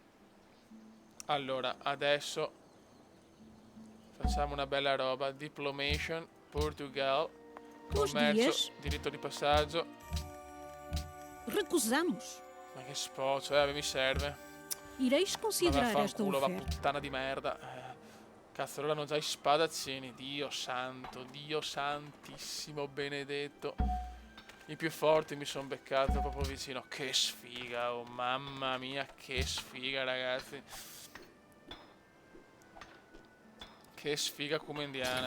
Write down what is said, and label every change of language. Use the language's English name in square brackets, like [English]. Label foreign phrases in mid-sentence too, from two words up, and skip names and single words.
[Italian] Allora, adesso facciamo una bella roba. Diplomation, [Portuguese] Portugal, Bons [Italian] commercio, [Portuguese] dias. [Italian] diritto di passaggio. [Portuguese] Recusamos. [Italian] Ma che spoccio, mi serve. [Portuguese] Ireis [Italian] Ma [Portuguese] considerar esta [Italian] vaffanculo, va [Portuguese] oferta. [Italian] puttana di merda. Cazzo, allora hanno già i spadaccini. Dio santo, Dio santissimo, benedetto. I più forti mi sono beccato proprio vicino. Che sfiga, oh mamma mia, che sfiga ragazzi. Che sfiga cumendiana.